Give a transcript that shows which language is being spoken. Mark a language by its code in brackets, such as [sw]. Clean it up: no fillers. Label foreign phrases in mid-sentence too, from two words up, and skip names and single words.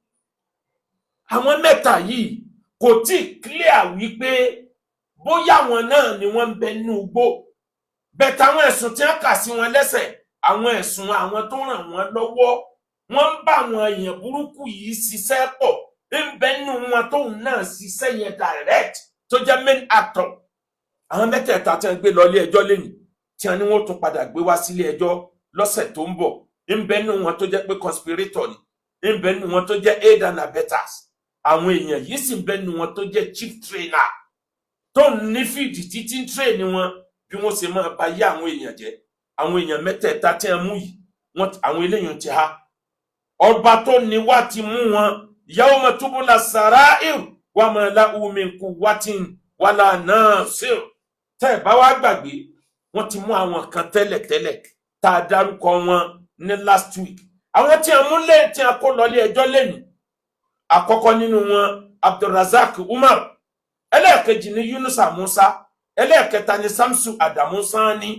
[yo] àwọn mẹ́ta yìí kò tí clear wípé bóyá wọn náà ni wọ́n ń bẹ nínú igbó bẹ̀tẹ̀ àwọn ẹ̀sùn tí wọ́n kà sí wọn lẹ́sẹ̀ àwọn ẹ̀sùn àwọn tó ràn wọ́n lọ́wọ́ wọ́n ń bá àwọn èèyàn burúkú yìí ṣiṣẹ́ pọ̀ ń bẹ nínú wọn tóun náà ṣiṣẹ́ yẹn direct tó jẹ́ [en] main actor. [yo] Àwọn mẹ́tẹ̀ẹ̀ta tí wọ́n gbé lọ ilé ẹjọ́ lẹ́yìn tí wọ́n ní wọ́n tún padà gbé wá sílé ẹjọ́ lọ́sẹ̀ tó ń bọ̀. Ń bẹ nínú wọn tó jẹ́ pé conspirator ni, ń bẹ nínú wọn tó jẹ́ [en] aid and abettors. [yo] Àwọn èèyàn yìí sì ń bẹ nínú wọn tó jẹ́ [en] chief trainer [yo] tó ń ní fìdí títí ń train wọn bí wọ́n ṣe máa bá yé àwọn èèyàn jẹ́. Àwọn èèyàn mẹ́tẹ̀ẹ̀ta tí wọ́n mú yìí àwọn eléyìí ti há. Ọba tó ní wá ti mú wọn [ar] يوم تبلى السرائر وما له من قوة ولا ناصر. [yo] Tẹ́ bá wá gbàgbé wọ́n ti mú àwọn kan tẹ́lẹ̀tẹ́lẹ̀ tá a dárúkọ wọn ní [en] last week. [yo] Àwọn tí a mú lé tí a kó lọ ilé ẹjọ́ lẹ́nu. Àkọ́kọ́ nínú wọn Abdulrazak Umar, ẹlẹ́ẹ̀kejì ni Yunusa Musa, ẹlẹ́ẹ̀kẹta ni Samsu Adamu Sani.